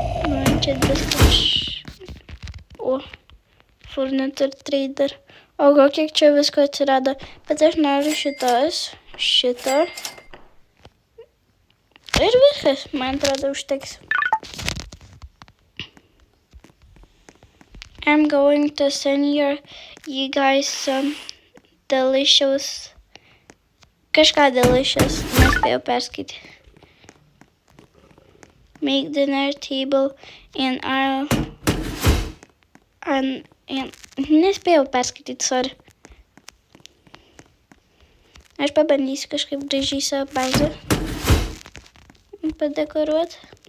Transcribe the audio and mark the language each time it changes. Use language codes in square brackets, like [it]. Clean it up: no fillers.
[lt] Man čia viskas. O, furniture trader. O, kiek čia visko atsirado. Bet aš noriu šitą. Ir viskas, man atrodo, užteks. [en] I'm going to send you guys some delicious. Kažką delicious, nespėjau perskaityti. Make dinner table and nespėjau perskaityti, sorry. [lt] Aš pabandysiu kažkaip gražiai savo bazę padekoruoti.